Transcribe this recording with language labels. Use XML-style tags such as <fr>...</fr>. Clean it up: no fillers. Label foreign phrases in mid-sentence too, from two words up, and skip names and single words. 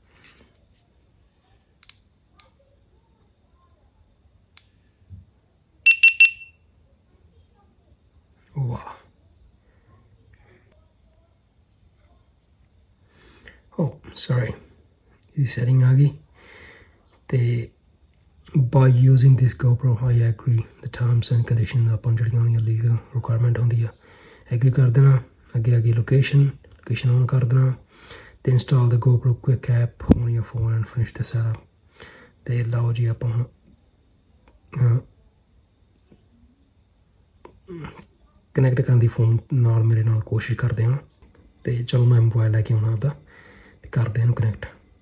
<pa>ਵਾਹ, ਓ ਸੌਰੀ, ਇਹਦੀ ਸੈਟਿੰਗ ਆ ਗਈ।</pa> <en>ਅਤੇ by using this GoPro I agree the terms and conditions</en> <pa>ਆਪਾਂ ਜਿਹੜੀਆਂ ਹੋਣੀਆਂ</pa> <en>legal requirement</en> <pa>ਹੁੰਦੀ ਆ,</pa> <en>ਐਗਰੀ</en> <pa>ਕਰ ਦੇਣਾ।</pa> <en>ਅੱਗੇ location on</en> <pa>ਕਰ ਦੇਣਾ। ਅਤੇ</pa> <en>install the GoPro Quik app on your phone and finish the setup।</en> <pa>ਅਤੇ ਲਓ ਜੀ, ਆਪਾਂ ਹੁਣ ਕਨੈਕਟ ਕਰਨ ਦੀ ਫੋਨ ਨਾਲ ਮੇਰੇ ਨਾਲ ਕੋਸ਼ਿਸ਼ ਕਰਦੇ ਹਾਂ। ਅਤੇ ਚਲੋ ਮੈਂ ਮੋਬਾਈਲ ਲੈ ਕੇ ਆਉਣਾ ਆਪਦਾ ਅਤੇ ਕਰਦੇ ਇਹਨੂੰ ਕਨੈਕਟ।</pa>